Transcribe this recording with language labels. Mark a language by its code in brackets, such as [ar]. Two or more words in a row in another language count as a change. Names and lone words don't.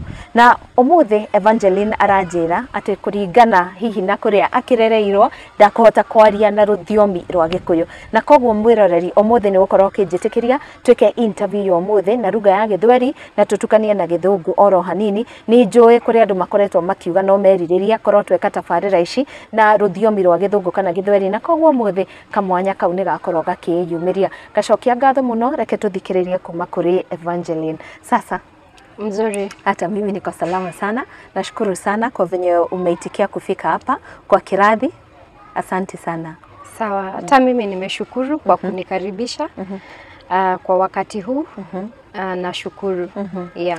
[ki] Na umuthi Evangeline aranjira ati kuringana hihi na kuria akirereirwo ndakuhota kwaria na ruthiomi rwa Gikuyu na koguo mwiroreri umuthi ni gukorwo kinjitikiria twike interview yo umuthi na ruga ya Githweri na tutukanie na Githungu oro hanini. Ni njui kuri andu makoretwo makiuga no meririria korwo tweka tabarira ici na ruthiomi rwa Githungu kana Githweri na koguo umuthi kamwanya kau ni gakorwo gakiyumiria. Gacokia ngatho muno, reke tuthikiririe kuma kuri Evangeline. [sw] Sasa mzuri, hata mimi niko salama sana. Nashukuru sana kwa venye umeitikia kufika hapa kwa Kirathi. Asante sana. Sawa, hata mimi nimeshukuru kwa kunikaribisha kwa wakati huu. Nashukuru. Yeah.